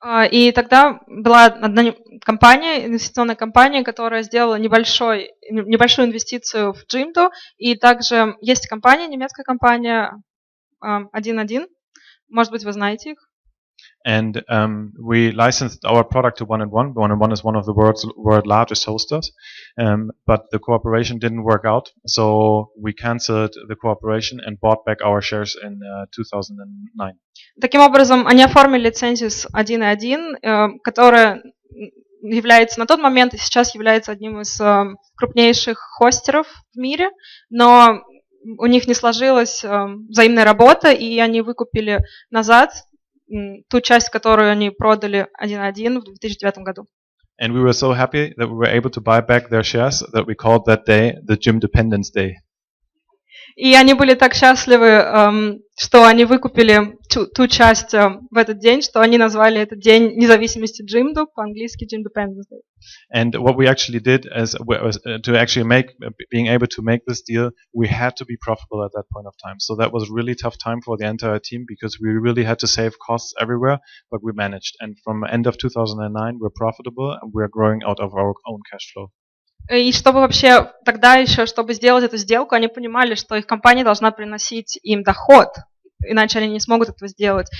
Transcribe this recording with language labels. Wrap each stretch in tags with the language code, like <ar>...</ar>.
<ru>И тогда была одна компания, инвестиционная компания, которая сделала небольшую инвестицию в Jimdo, и также есть компания, немецкая компания 1&1. Может быть, вы знаете их?</ru> <en>And we licensed our product to 1&1. 1&1 is one of the world's largest hosters, but the cooperation didn't work out, so we canceled the cooperation and bought back our shares in 2009.</en> <ru>Таким образом, они оформили лицензию с 1&1, которая является на тот момент и сейчас является одним из крупнейших хостеров в мире, но у них не сложилась взаимная работа, и они выкупили назад ту часть, которую они продали 1&1 в 2009 году.</ru> <en>And we were so happy that we were able to buy back their shares that we called that day the Jimdependence Day.</en> <ru>И они были так счастливы, что они выкупили ту часть в этот день, что они назвали этот день независимости Jimdo, по-английски Jimdependence Day.</ru> <en>And what we actually did is to actually being able to make this deal, we had to be profitable at that point of time. So that was really tough time for the entire team because we really had to save costs everywhere, but we managed. And from end of 2009, we're profitable and we're growing out of our own cash flow.</en> <ru>И чтобы вообще тогда еще, чтобы сделать эту сделку, они понимали, что их компания должна приносить им доход, иначе они не смогут этого сделать.</ru>